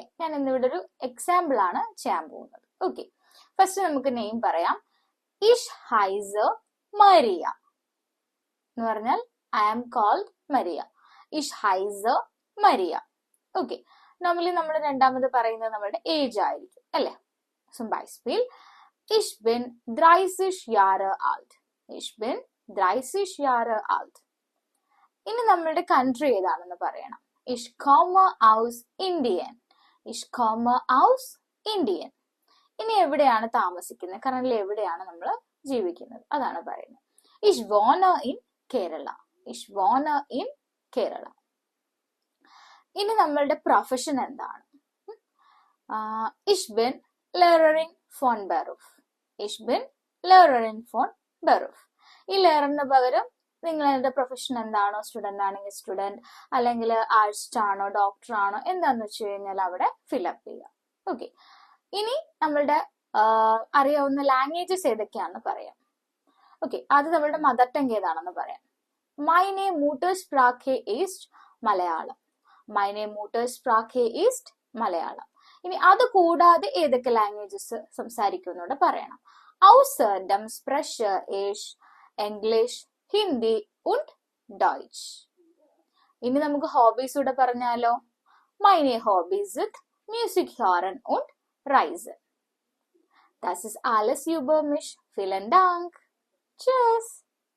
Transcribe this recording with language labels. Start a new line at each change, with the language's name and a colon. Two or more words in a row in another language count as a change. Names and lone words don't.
Malayalam: ഞാൻ ഇന്നിവിടെ ഒരു എക്സാമ്പിൾ ആണ് ചെയ്യാൻ പോകുന്നത്.
English: Okay, first
Malayalam: നമുക്ക് നെയിം പറയാം.
German: Ich heiße Maria
Malayalam: എന്ന് പറഞ്ഞാൽ
English: I am called Maria.
German: Ich heiße Maria.
English: Okay, normally
Malayalam: നമ്മൾ രണ്ടാമത് പറയുന്നത് നമ്മുടെ ഏജ് ആയിരിക്കും അല്ലെ?
German: Zum Beispiel, ich bin 30 Jahre alt. Ich bin 30 Jahre alt.
Malayalam: ഇനി നമ്മളുടെ കൺട്രി ഏതാണെന്ന് പറയണം.
German: Ich komme aus Indien. Ich komme aus Indien.
Malayalam: ഇനി എവിടെയാണ് താമസിക്കുന്നത്? കറന്റ് എവിടെയാണ് നമ്മൾ ജീവിക്കുന്നത്? അതാണ് പറയുന്നത്.
German: Ich wohne in Kerala. Ich wohne in Kerala.
Malayalam: ഇനി നമ്മളുടെ പ്രൊഫഷൻ എന്താണ്?
German: Ich bin Lehrerin von Beruf. Ich bin Lehrerin von Beruf.
Malayalam: ഈ ലെയറിന് പകരം നിങ്ങളുടെ പ്രൊഫഷൻ എന്താണോ, സ്റ്റുഡന്റ് ആണെങ്കിൽ സ്റ്റുഡന്റ്, അല്ലെങ്കിൽ ആർട്സ് ആണോ, ഡോക്ടർ ആണോ, എന്താന്ന് വെച്ച് കഴിഞ്ഞാൽ അവിടെ ഫില്ലപ്പ് ചെയ്യുക. ഓക്കെ, ഇനി നമ്മളുടെ അറിയാവുന്ന ലാംഗ്വേജസ് ഏതൊക്കെയാണെന്ന് പറയാം. ഓക്കെ, അത് നമ്മളുടെ
English: mother tongue
Malayalam: ഏതാണെന്ന് പറയാം.
German: Meine Muttersprache ist Malayalam. Meine Muttersprache ist Malayalam.
Malayalam: ഇനി അത് കൂടാതെ ഏതൊക്കെ ലാംഗ്വേജസ് സംസാരിക്കുന്നോട് പറയണം.
German: Außerdem spreche ich English, Hindi und Deutsch.
Malayalam: ഇനി നമുക്ക് ഹോബീസ് കൂടെ പറഞ്ഞാലോ?
German: Meine Hobbys sind Musik hören und Reisen. Das ist alles über mich. Vielen Dank. Tschüss.